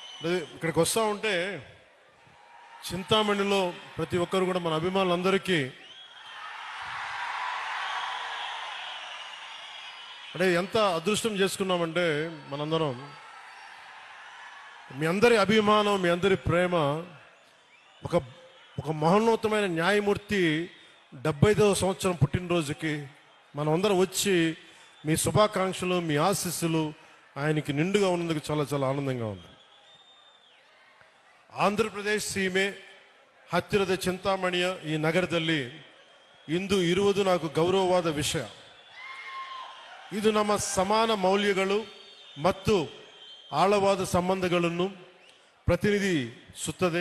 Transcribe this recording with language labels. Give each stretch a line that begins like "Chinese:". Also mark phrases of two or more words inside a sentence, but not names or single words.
Telugu: ఇక్కడికి వస్తూ ఉంటే చింతామణిలో ప్రతి ఒక్కరు కూడా మన అభిమానులందరికీ అంటే ఎంత అదృష్టం చేసుకున్నామంటే మనందరం మీ అందరి అభిమానం, మీ అందరి ప్రేమ, ఒక ఒక మహోన్నతమైన న్యాయమూర్తి 75వ సంవత్సరం పుట్టినరోజుకి మనం అందరం వచ్చి మీ శుభాకాంక్షలు, మీ ఆశీస్సులు ఆయనకి నిండుగా ఉన్నందుకు చాలా చాలా ಆನಂದಂగా ఉంది.
Kannada: ಆಂಧ್ರಪ್ರದೇಶ ಸೀಮೆ ಹತ್ತಿರದ ಚಿಂತಾಮಣಿಯ ಈ ನಗರದಲ್ಲಿ ಇಂದು ಇರುವುದು నాకు ಗೌರವವಾದ ವಿಷಯ. ಇದು ನಮ್ಮ ಸಮಾನ ಮೌಲ್ಯಗಳು ಮತ್ತು ಆಳವಾದ ಸಂಬಂಧಗಳನ್ನು ಪ್ರತಿನಿಧಿಸುತ್ತದೆ.